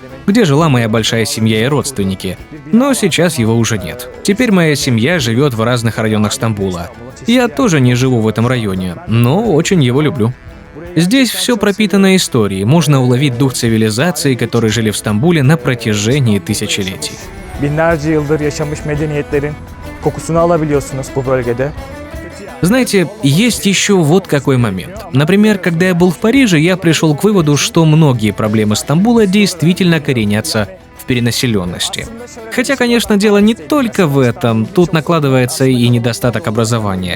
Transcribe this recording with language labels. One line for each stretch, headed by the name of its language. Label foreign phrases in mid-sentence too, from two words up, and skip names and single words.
Russian: где жила моя большая семья и родственники. Но сейчас его уже нет. Теперь моя семья живет в разных районах Стамбула. Я тоже не живу в этом районе, но очень его люблю. Здесь все пропитано историей, можно уловить дух цивилизации, которые жили в Стамбуле на протяжении тысячелетий.
Turkish: Binlerce yıldır yaşamış medeniyetlerin kokusunu alabiliyorsunuz bu bölgede.
Russian: Знаете, есть еще вот какой момент. Например, когда я был в Париже, я пришел к выводу, что многие проблемы Стамбула действительно коренятся в перенаселенности. Хотя, конечно, дело не только в этом, тут накладывается и недостаток образования.